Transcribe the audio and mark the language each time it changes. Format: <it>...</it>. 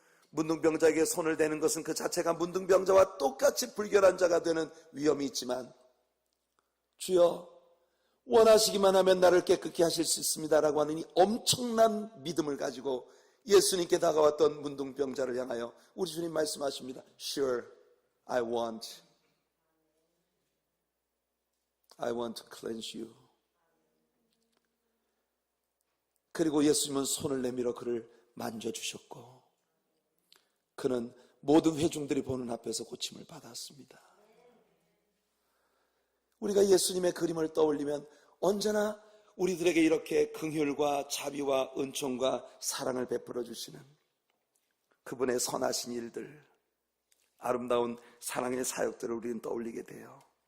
<ko>문둥병자에게 손을 대는 것은 그 자체가 문둥병자와 똑같이 불결한 자가 되는 위험이 있지만, 주여 원하시기만 하면 나를 깨끗게 하실 수 있습니다 라고 하는 이 엄청난 믿음을 가지고 예수님께 다가왔던 문둥병자를 향하여 우리 주님 말씀하십니다.</ko> <en>Sure, I want to cleanse you.</en> <ko>그리고 예수님은 손을 내밀어 그를 만져주셨고 그는 모든 회중들이 보는 앞에서 고침을 받았습니다. 우리가 예수님의 그림을 떠올리면 언제나 우리들에게 이렇게 긍휼과 자비와 은총과 사랑을 베풀어 주시는 그분의 선하신 일들, 아름다운 사랑의 사역들을 우리는 떠올리게 돼요.</ko>